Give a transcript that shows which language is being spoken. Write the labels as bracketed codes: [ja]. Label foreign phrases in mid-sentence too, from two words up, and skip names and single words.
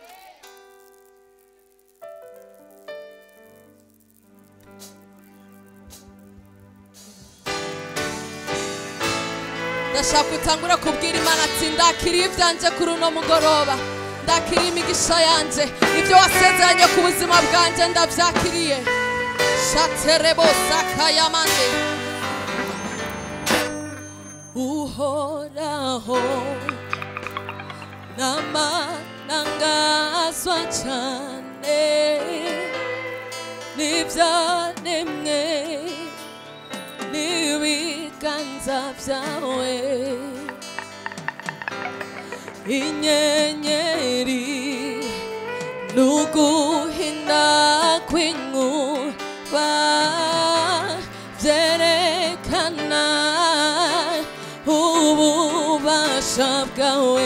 [rn] Ndashaka gutangura kubwira Imana ati ndakiriye ivyanje kuri uno mugoroba, ndakiriye imigisha yanje, ibyo wasezeranye ku buzima bwanje ndavyakiriye. Shaterebo sakayamande. Uhoraho namanangazwa cyane n'ibyaremwe n'ibiganza byawe, inyenyeri n'uguhinda kw'inkuba byerekana ububasha bwawe.